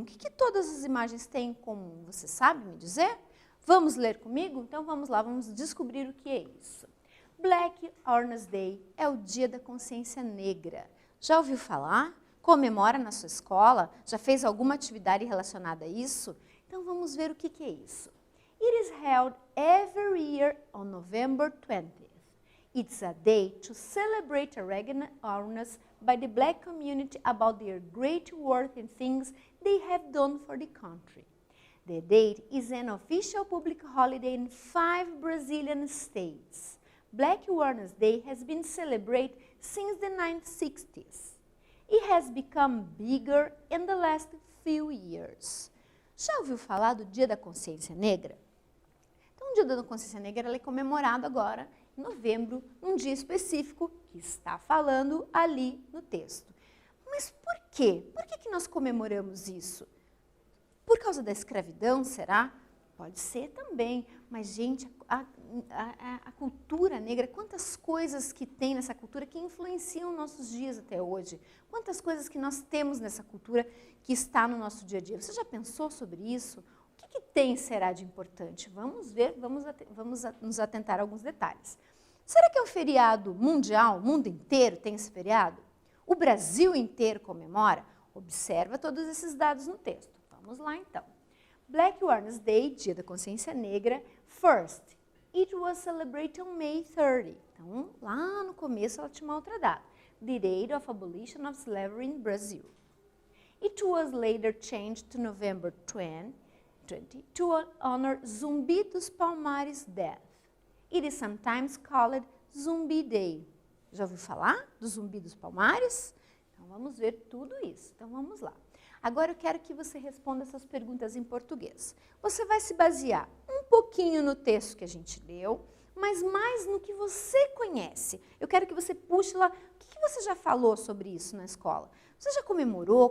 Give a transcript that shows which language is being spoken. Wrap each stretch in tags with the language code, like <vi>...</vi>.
<pt>O que todas as imagens têm em comum? Você sabe me dizer? Vamos ler comigo? Então vamos lá, vamos descobrir o que é isso. Black Awareness Day é o Dia da Consciência Negra. Já ouviu falar? Comemora na sua escola? Já fez alguma atividade relacionada a isso? Então vamos ver o que é isso.</pt> <en>It is held every year on November 20th. It's a day to celebrate awareness by the Black community about their great work and things they have done for the country. The date is an official public holiday in 5 Brazilian states. Black Awareness Day has been celebrated since the 1960s. It has become bigger in the last few years.</en> <pt>Já ouviu falar do Dia da Consciência Negra? Então, o Dia da Consciência Negra é comemorado agora, em novembro, num dia específico que está falando ali no texto. Mas por quê? Por que nós comemoramos isso? Por causa da escravidão, será? Pode ser também, mas, gente, a cultura negra, quantas coisas que tem nessa cultura que influenciam nossos dias até hoje. Quantas coisas que nós temos nessa cultura que está no nosso dia a dia. Você já pensou sobre isso? O que tem, será, de importante? Vamos ver, vamos nos atentar a alguns detalhes. Será que é um feriado mundial? O mundo inteiro tem esse feriado? O Brasil inteiro comemora? Observa todos esses dados no texto. Vamos lá, então. Black Awareness Day, Dia da Consciência Negra.</pt> <en>First, it was celebrated on May 30.</en> <pt>Então, lá no começo ela tinha uma outra data.</pt> <en>The Date of Abolition of Slavery in Brazil. It was later changed to November 20 to honor Zumbi dos Palmares' death. It is sometimes called Zumbi Day.</en> <pt>Já ouviu falar do Zumbi dos Palmares? Então, vamos ver tudo isso. Então, vamos lá. Agora eu quero que você responda essas perguntas em português. Você vai se basear um pouquinho no texto que a gente leu, mas mais no que você conhece. Eu quero que você puxe lá, o que você já falou sobre isso na escola? Você já comemorou?</pt>